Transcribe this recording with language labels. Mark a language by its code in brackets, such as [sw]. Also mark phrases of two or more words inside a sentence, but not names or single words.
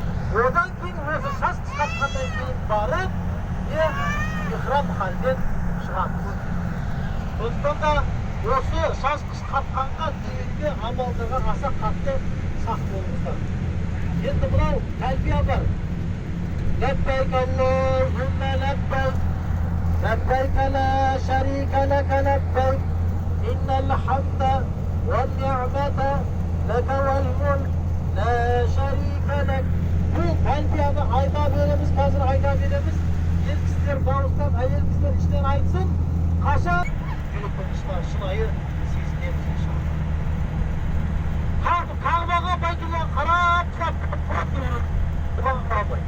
[kk] Одан кейін осы шаш қысқартқаннан кейін барып, ихрам халден шығамыз. Сондықтан да осы шаш қысқартқанға дейінгі амалдарға аса қатты сақ болыңыздар. Енді мынау тәлбия бар. [ar] لبيك اللهم لبيك لبيك لا شريك لك لبيك إن الحمد والنعمة لك والملك لا شريك لك. [kk] Бұл тәлбияны айта береміз, қазір айта береміз. Ер кісілер дауыстан, әйел кісілер іштен айтсын. Қашан? Жүректің шынайы сезінеміз иншалла. Кағбаға, Байтуллаға қарап, тұрап тұрып, бұған қарамай.